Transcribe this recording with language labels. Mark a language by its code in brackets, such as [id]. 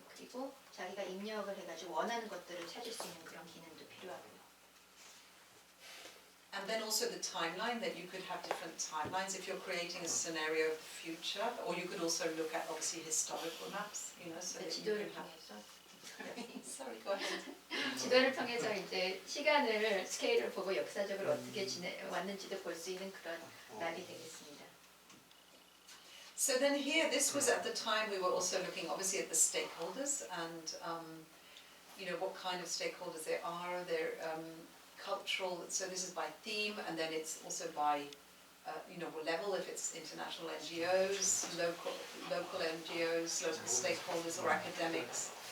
[ko] 그리고 자기가 입력을 해가지고 원하는 것들을 찾을 수 있는 그런 기능도 필요하고요. [en] And then also the timeline, that you could have different timelines if you're creating a scenario of the future, or you could also look at obviously historical maps, so that you [ko] 지도를 [en] can have. [ko] 통해서 [en] Sorry, go ahead. [ko] 지도를 통해서 이제 시간을 스케일을 보고 역사적으로 어떻게 왔는지도 볼 수 있는 그런 맵이 되겠습니다. [en] So then here, this was at the time we were also looking obviously at the stakeholders and what kind of stakeholders there are. They're cultural, so this is by theme, and then it's also by level, if it's international NGOs, local NGOs, local stakeholders or academics.